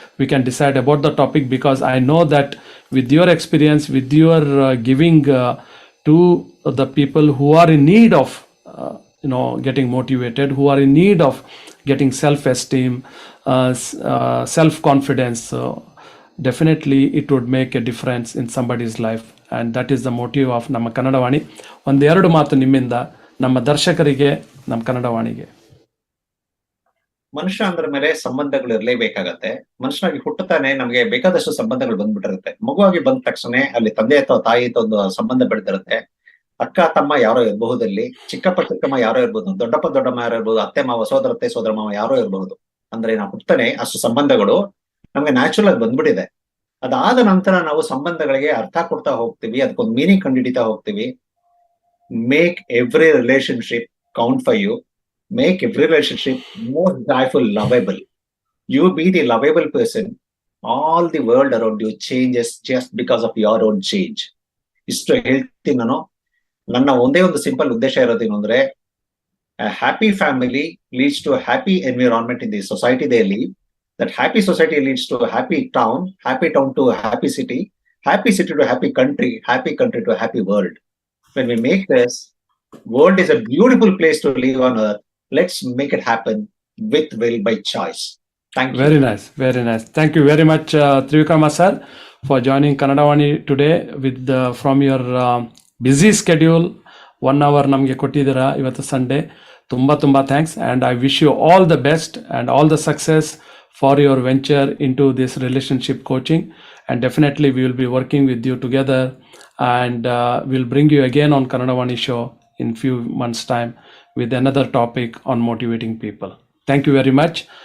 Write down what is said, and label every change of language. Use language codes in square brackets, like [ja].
[en] We can decide about the topic, because I know that with your experience, with your giving to the people who are in need of getting motivated, who are in need of getting self-esteem, self-confidence, definitely it would make a difference in somebody's life. And that is the motive of ನಮ್ಮ ಕನ್ನಡವಾಣಿ. [kn] ಒಂದೆರಡು ಮಾತು ನಿಮ್ಮಿಂದ ನಮ್ಮ ದರ್ಶಕರಿಗೆ, ನಮ್ಮ ಕನ್ನಡವಾಣಿಗೆ. ಮನುಷ್ಯ ಅಂದ್ರ ಮೇಲೆ ಸಂಬಂಧಗಳು ಇರಲೇಬೇಕಾಗತ್ತೆ. ಮನುಷ್ಯನಾಗಿ ಹುಟ್ಟುತ್ತಾನೆ ನಮಗೆ ಬೇಕಾದಷ್ಟು ಸಂಬಂಧಗಳು ಬಂದ್ಬಿಟ್ಟಿರುತ್ತೆ. ಮಗುವಾಗಿ ಬಂದ ತಕ್ಷಣ ಅಲ್ಲಿ ತಂದೆ ಅಥವಾ ತಾಯಿ ಒಂದು ಸಂಬಂಧ ಬೆಳೆದಿರುತ್ತೆ. ಅಕ್ಕ ತಮ್ಮ ಯಾರೋ ಇರಬಹುದಲ್ಲಿ, ಚಿಕ್ಕಪ್ಪ ಚಿಕ್ಕಮ್ಮ ಯಾರೋ ಇರ್ಬೋದು, ದೊಡ್ಡಪ್ಪ ದೊಡ್ಡಮ್ಮ ಯಾರೋ ಇರ್ಬೋದು, ಅತ್ತೆ ಮಾವ ಸೋದರತ್ತೆ ಸೋದರ ಮಾವ ಯಾರೋ ಇರಬಹುದು. ಅಂದ್ರೆ ನಾವು ಹುಟ್ಟತಾನೆ ಅಷ್ಟು ಸಂಬಂಧಗಳು ನಮ್ಗೆ ನ್ಯಾಚುರಲ್ ಆಗಿ ಬಂದ್ಬಿಟ್ಟಿದೆ. ಅದಾದ ನಂತರ ನಾವು ಸಂಬಂಧಗಳಿಗೆ ಅರ್ಥ ಕೊಡ್ತಾ ಹೋಗ್ತೀವಿ, ಅದಕ್ಕೊಂದು ಮೀನಿಂಗ್ ಕಂಡುಹಿಡಿತಾ ಹೋಗ್ತೀವಿ. [en] Make every relationship count for you. Make every relationship more joyful, lovable. You be the lovable person. All the world around you changes just because of your own change. [kn] ಇಷ್ಟು ಹೇಳ್ತೀನಿ ನಾನು. ನನ್ನ ಒಂದೇ ಒಂದು ಸಿಂಪಲ್ ಉದ್ದೇಶ ಇರೋದೇನು ಅಂದ್ರೆ, [en] a happy family leads to a happy environment in the society they live. That happy society leads to a happy town to a happy city to a happy country to a happy world. When we make this, world is a beautiful place to live on earth. Let's make it happen with will, by choice. Thank you. Very nice, very nice. Thank you very much, Thrivikrama sir, for joining Kannadavani today with from your busy schedule. [kn] 1 hour ನಮಗೆ ಕೊಟ್ಟಿದ್ದೀರಾ ಇವತ್ತು Sunday. ತುಂಬ thanks. [en] And I wish you all the best and all the success for your venture into this relationship coaching. And definitely we will be working with you together and will bring you again on Kannadavani show in few months time with another topic on motivating people. Thank you very much.